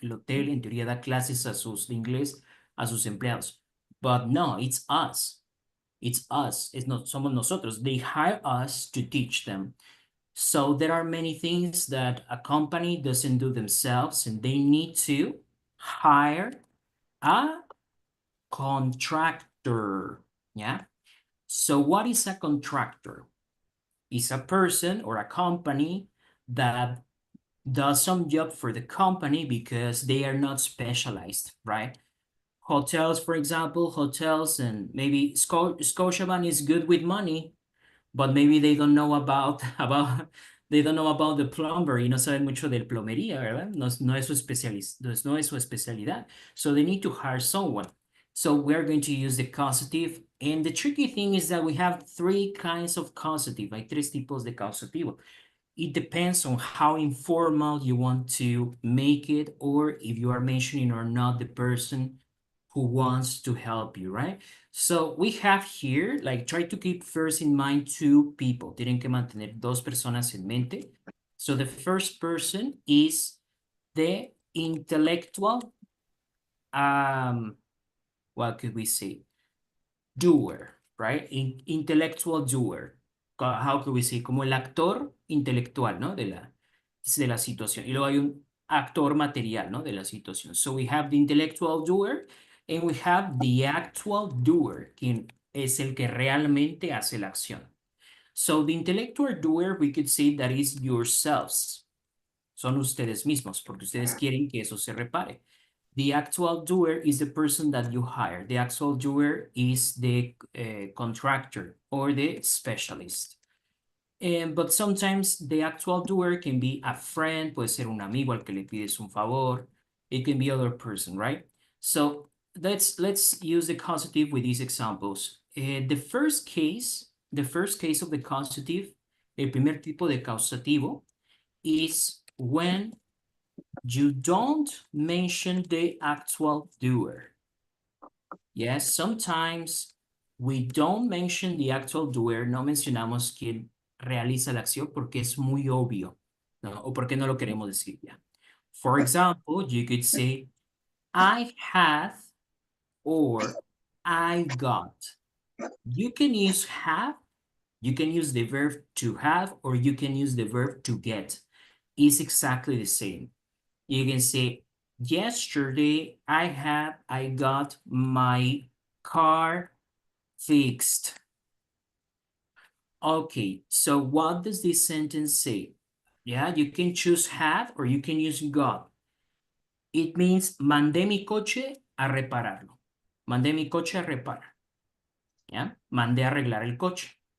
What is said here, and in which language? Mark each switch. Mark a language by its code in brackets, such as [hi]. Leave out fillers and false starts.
[es] El hotel en teoría da clases a sus de inglés a sus empleados. [en] But no, it's us. It's us. It's not [es] somos nosotros. [en] They hire us to teach them. So there are many things that a company doesn't do themselves, and they need to hire a contractor. Yeah. So what is a contractor? It's a person or a company that does some job for the company because they are not specialized, right? Hotels, for example, hotels and maybe Scotiabank is good with money, but maybe they don't know about, they don't know about the plumber [es] y no saben mucho de plomería, ¿verdad? No, no es su no es su especialidad. [en] So they need to hire someone. So we're going to use the causative. And the tricky thing is that we have three kinds of causative, [es] hay tres tipos de causativo. [en] It depends on how informal you want to make it, or if you are mentioning or not the person who wants to help you, right? So we have here, like, try to keep first in mind two people. [es] Tienen que mantener dos personas en mente. [en] So the first person is the intellectual, what could we say? Doer, right? Intellectual doer. How could we say? [es] Como el actor intelectual, ¿no? De la situación. Y luego hay un actor material, ¿no? De la situación. [en] So we have the intellectual doer and we have the actual doer, [es] quien es el que realmente hace la acción. [en] So the intellectual doer, we could say that is yourselves. [es] Son ustedes mismos, porque ustedes quieren que eso se repare. [en] The actual doer is the person that you hire. The actual doer is the contractor or the specialist. But sometimes the actual doer can be a friend, [es] puede ser un amigo al que le pides un favor. [en] It can be other person, right? So let's use the causative with these examples. The first case of the causative, [es] el primer tipo de causativo, [en] is when you don't mention the actual doer. Yes, sometimes we don't mention the actual doer, [es] no mencionamos quién realiza la acción porque es muy obvio, ¿no? O porque no lo queremos decir ya. [en] For example, you could say, I have or I got. You can use have, you can use the verb to have, or you can use the verb to get. It's exactly the same. You can say, yesterday I got my car fixed. Okay, so what does this sentence say? Yeah, you can choose have or you can use got. It means [es] mandé mi coche a repararlo. Mandé mi coche a reparar. Yeah, mandé a arreglar el coche.